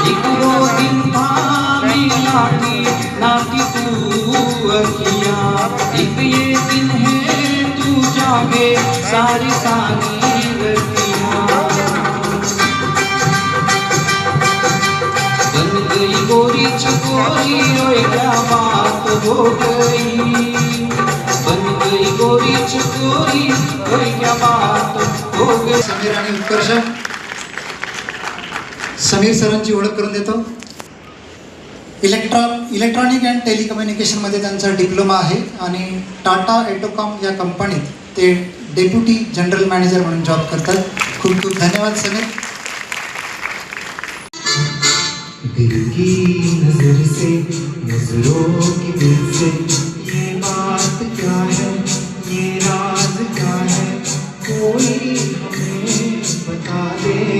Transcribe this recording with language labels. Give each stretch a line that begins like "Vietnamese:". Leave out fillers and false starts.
Hindi: एक वो दिन था मिलाती नाती तू अखिया एक ये दिन है तू जागे सारी सारी रतियां बन गई गोरी चकोरी ओए क्या बात हो गई बन गई गोरी चकोरी ओए क्या बात हो गई
Marathi: समीर आणि उत्कर्ष. समीर सरांची ओळख करून देतो. इलेक्ट्रॉनिक अँड टेलिकम्युनिकेशनमध्ये त्यांचा डिप्लोमा आहे आणि टाटा एटोकॉम या कंपनीत ते डेप्युटी जनरल मॅनेजर म्हणून जॉब करतात. खूप खूप धन्यवाद समीर.
Hindi: दिल की नजर से नजरों की दिल से ये बात क्या है ये राज क्या है कोई हमें बता दे